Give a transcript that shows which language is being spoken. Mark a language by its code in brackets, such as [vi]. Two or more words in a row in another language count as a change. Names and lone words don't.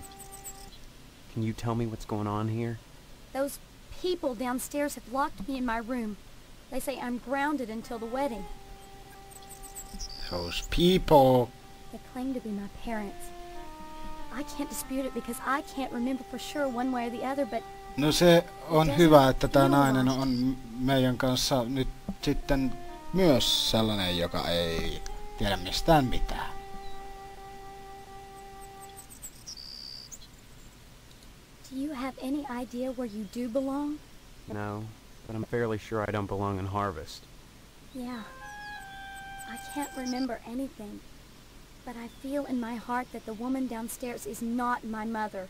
[en] Can you tell me what's going on here? Those people downstairs have locked me in my room. They say I'm grounded until the wedding. Those people. They claim to be my parents. I can't dispute it because I can't remember for sure one way or the other, but [fi] No se on hyvä, että tää nainen on meidän kanssa nyt sitten myös sellainen, joka ei tiedä mistään mitään. [en] do you have any idea where you do belong? No, but I'm fairly sure I don't belong in Harvest. Yeah. I can't remember anything, but I feel in my heart that the woman downstairs is not my mother.